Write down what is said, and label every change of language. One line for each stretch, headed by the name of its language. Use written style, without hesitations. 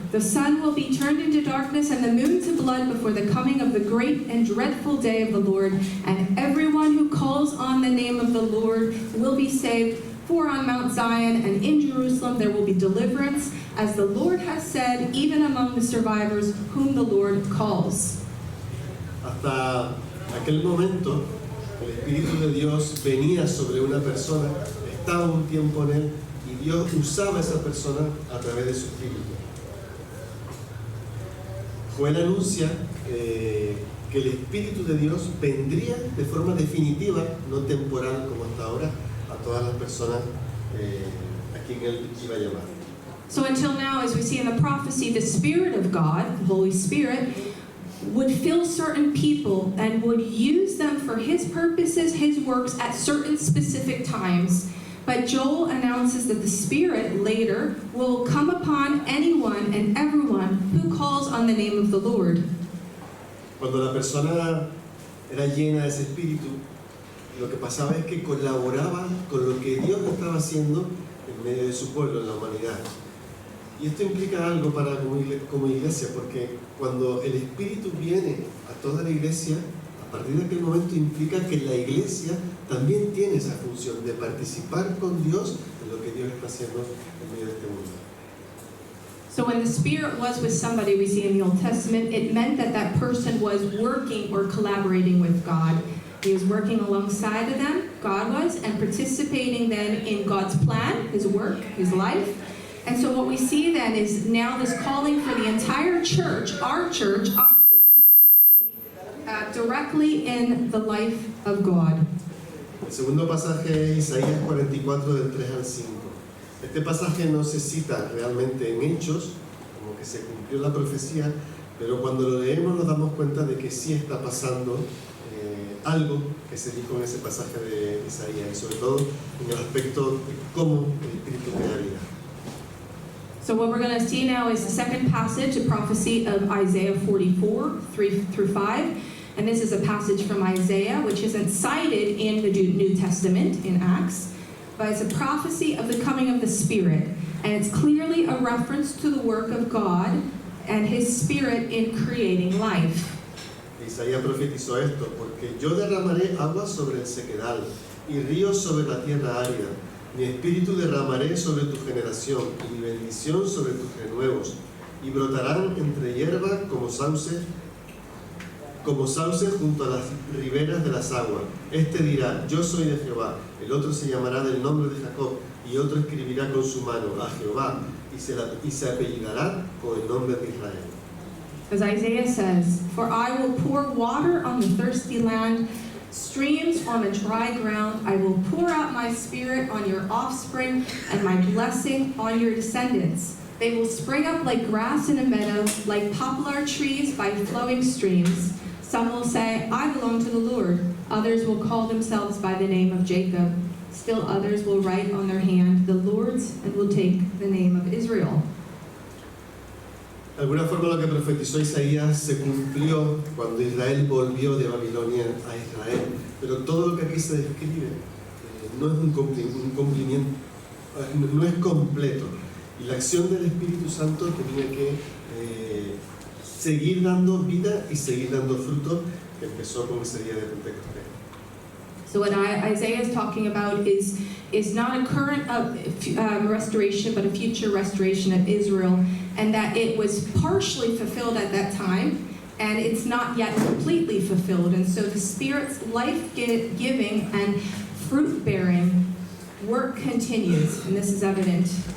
English: The sun will be turned into darkness and the moon to blood before the coming of the great and dreadful day of the Lord. And everyone who calls on the name of the Lord will be saved. For on Mount Zion and in Jerusalem there will be deliverance, as the Lord has said, even among the survivors whom the Lord calls."
Spanish: Hasta aquel momento, el Espíritu de Dios venía sobre una persona, estaba un tiempo en él, y Dios usaba a esa persona a través de su Espíritu. Joel anuncia que el Espíritu de Dios vendría de forma definitiva, no temporal como hasta ahora, a todas las personas a quien él iba a llamar.
English: So until now, as we see in the prophecy, the Spirit of God, the Holy Spirit, would fill certain people and would use them for His purposes, His works at certain specific times. But Joel announces that the Spirit later will come upon anyone and everyone who calls on the name of the Lord.
Spanish: Cuando la persona era llena de ese espíritu, lo que pasaba es que colaboraba con lo que Dios estaba haciendo en medio de su pueblo, en la humanidad. Y esto implica algo para como iglesia, porque cuando el Espíritu viene a toda la iglesia, partir de aquel momento implica que la iglesia también tiene esa función de participar con Dios en lo que Dios está haciendo en medio de este mundo.
English: So when the Spirit was with somebody, we see in the Old Testament, it meant that that person was working or collaborating with God. He was working alongside of them, God was, and participating then in God's plan, His work, His life. And so what we see then is now this calling for the entire church, our church, us, we can participate directly in the life of God.
Spanish: El segundo pasaje es Isaías 44 del 3 al 5. Este pasaje no se cita realmente en Hechos, como que se cumplió la profecía, pero cuando lo leemos nos damos cuenta de que sí está pasando algo que se dijo en ese pasaje de Isaías, y sobre todo en el aspecto de cómo el Espíritu crea vida.
English: So what we're going to see now is the second passage, a prophecy of Isaiah 44, 3 through 5. And this is a passage from Isaiah, which isn't cited in the New Testament, in Acts, but it's a prophecy of the coming of the Spirit. And it's clearly a reference to the work of God and His Spirit in creating life.
Spanish: Isaías profetizó esto: porque yo derramaré agua sobre el sequedal y ríos sobre la tierra árida. Mi espíritu derramaré sobre tu generación y mi bendición sobre tus renuevos, y brotarán entre hierba como sauce junto a las riberas de las aguas. Este dirá: yo soy de Jehová. El otro se llamará del nombre de Jacob, y otro escribirá con su mano a Jehová, y se apellidará con el nombre de Israel.
English: As Isaiah says, "For I will pour water on the thirsty land, streams on a dry ground. I will pour out my spirit on your offspring and my blessing on your descendants. They will spring up like grass in a meadow, like poplar trees by flowing streams. Some will say, I belong to the Lord. Others will call themselves by the name of Jacob. Still others will write on their hand, the Lord's, and will take the name of Israel."
Spanish: De alguna forma lo que profetizó Isaías se cumplió cuando Israel volvió de Babilonia a Israel, pero todo lo que aquí se describe no es un cumplimiento, no es completo, y la acción del Espíritu Santo tenía que seguir dando vida y seguir dando fruto, que empezó con ese día de Pentecostés.
English: So what Isaiah is talking about is not a current restoration, but a future restoration of Israel, and that it was partially fulfilled at that time, and it's not yet completely fulfilled. And so the Spirit's life-giving and fruit-bearing work continues, and this is evident.